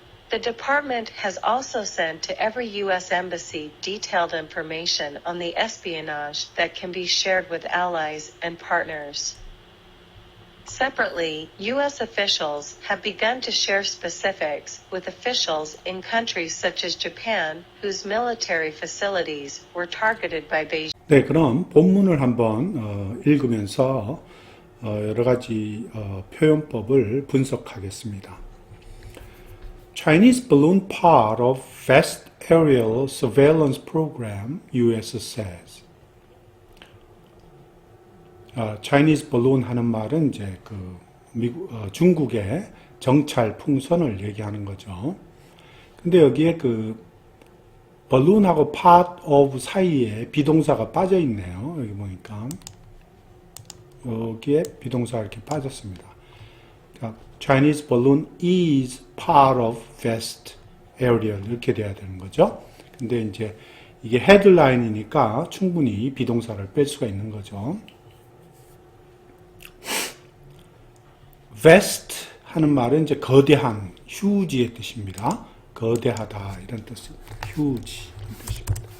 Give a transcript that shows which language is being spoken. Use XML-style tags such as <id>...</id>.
<en>The department has also sent to every U.S. embassy detailed information on the espionage that can be shared with allies and partners. Separately, U.S. officials have begun to share specifics with officials in countries such as Japan, whose military facilities were targeted by Beijing.</en> <ko>네, 그럼 본문을 한번 읽으면서 여러 가지 표현법을 분석하겠습니다.</ko> <en>Chinese balloon part of vast aerial surveillance program, U.S. says. Chinese balloon</en> <ko>하는 말은 이제 중국의 정찰 풍선을 얘기하는 거죠. 근데 여기에 balloon하고</ko> <en>part of</en> <ko>사이에 비동사가 빠져 있네요. 여기 보니까. 여기에 비동사가 이렇게 빠졌습니다.</ko> <en>Chinese balloon is part of vast aerial</en> <ko>이렇게 돼야 되는 거죠. 근데 이제 이게 헤드라인이니까 충분히 비동사를 뺄 수가 있는 거죠. vast 하는 말은 이제 거대한, huge의 뜻입니다. 거대하다 이런 뜻입니다. huge 이런 뜻입니다.</ko>